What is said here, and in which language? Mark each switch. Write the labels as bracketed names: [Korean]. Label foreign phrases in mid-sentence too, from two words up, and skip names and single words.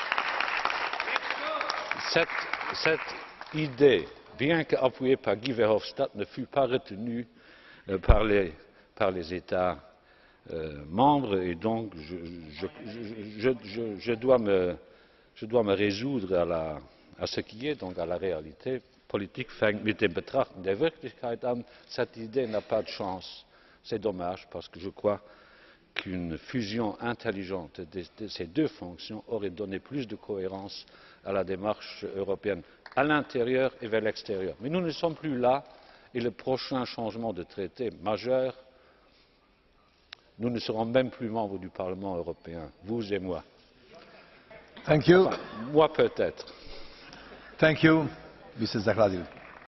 [French] Cette idée, bien qu'appuyée par Guy Verhofstadt, ne fut pas retenue par les États membres et donc je dois me résoudre à ce qui est, donc à la réalité. [German] Politik fängt mit dem Betrachten der Wirklichkeit an. [French] Cette idée n'a pas de chance. C'est dommage parce que je crois qu'une fusion intelligente de ces deux fonctions aurait donné plus de cohérence à la démarche européenne, à l'intérieur et vers l'extérieur. Mais nous ne sommes plus là et le prochain changement de traité majeur, nous ne serons même plus membres du Parlement européen, vous et moi. [English] Thank you. [French] Enfin, moi peut-être. [English] Thank you, Mr. Zahradil.